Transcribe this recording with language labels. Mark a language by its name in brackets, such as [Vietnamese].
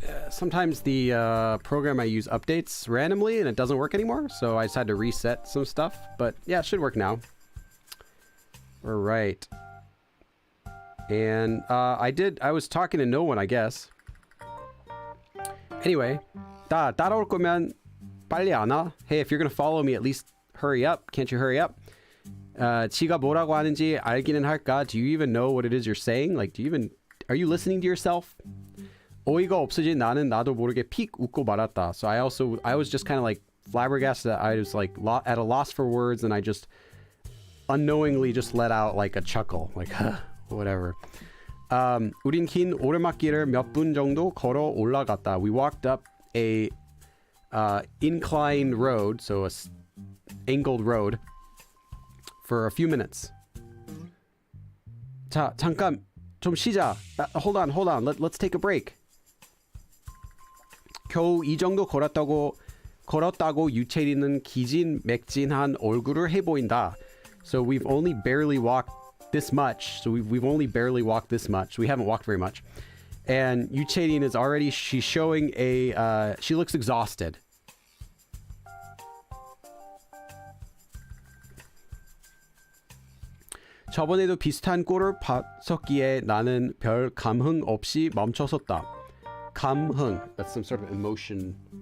[English] Sometimes the program I use updates randomly and it doesn't work anymore, so I decided to reset some stuff. But yeah, it should work now. All right. And I was talking to no one, I guess. [Korean] Anyway, 따라올 거면 빨리 안 와? [English] Hey, if you're gonna follow me, at least hurry up. Can't you hurry up? [Korean] 지가 뭐라고 하는지 알기는 할까? [English] Do you even know what it is you're saying? Like, are you listening to yourself? [Korean] 어이가 없어진 나는 나도 모르게 픽 웃고 말았다. [English] So I was just kind of like flabbergasted. I was like at a loss for words, and I just unknowingly just let out like a chuckle, like whatever. [Korean] 우린 긴 오르막길을 몇 분 정도 걸어 올라갔다. [English] We walked up a inclined road, so a angled road, for a few minutes. [Korean] 자, 잠깐 좀 쉬자. [English] Hold on. Let's take a break. [Korean] 겨우 이 정도 걸었다고 유채리는 기진맥진한 얼굴을 해 보인다. [English] So we've only barely walked this much. So we've only barely walked this much. We haven't walked very much. And 유채린 is already, she's showing she looks exhausted. [Korean] 저번에도 비슷한 꼴을 봤었기에 나는 별 감흥 없이 멈춰섰다. [English] 감흥, that's some sort of emotion.